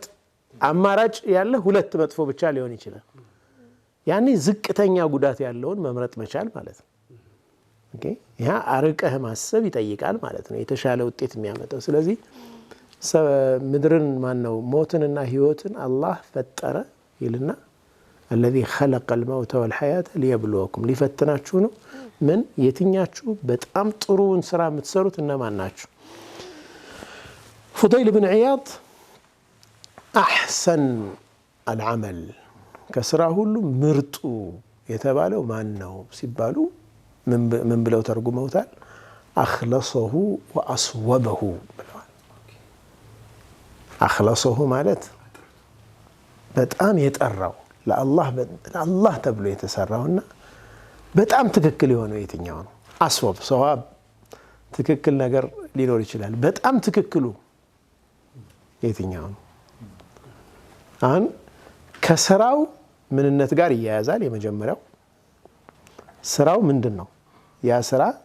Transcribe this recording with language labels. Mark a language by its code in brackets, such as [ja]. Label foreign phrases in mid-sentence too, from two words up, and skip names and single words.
[am] አማራጭ ያለ ሁለት መጥፎ ብቻ ሊሆን ይችላል። ያኔ ዝቅተኛ ጉዳት ያለውን መምረጥ መቻል ማለት ነው። ኦኬ ያ አርቀህ ማሰብ ይጠይቃል ማለት ነው የተሻለ ውጤት የሚያመጣው ስለዚህ ምድርን ማን ነው ሞትንና ህይወትን አላህ ፈጠረ ይልና [ar] الذي خلق الموت والحياة ليبلوكم [am] ሊፈትናችሁ ነው ምን የትኛችሁ በጣም ጥሩውን ስራ የምትሰሩት እነማን ናችሁ [ar] فضيل بن عياض أحسن العمل [am] ከስራ ሁሉ ምርጡ የተባለው ማን ነው ሲባሉ ምን ብለው ተርጉመውታል [ar] أخلصه وأصوبه [am] ብለዋል أخلصه ማለት በጣም የጠራው ለአላህ ተብሎ የተሰራውና በጣም ትክክል የሆነው የትኛው ነው [ar] أصوب صواب [am] ትክክል ነገር ሊኖር ይችላል በጣም ትክክሉ የትኛው ነው አሁን ከስራው ምንነት ጋር ይያያዛል የመጀመሪያው ስራው ምንድነው ያ ስራ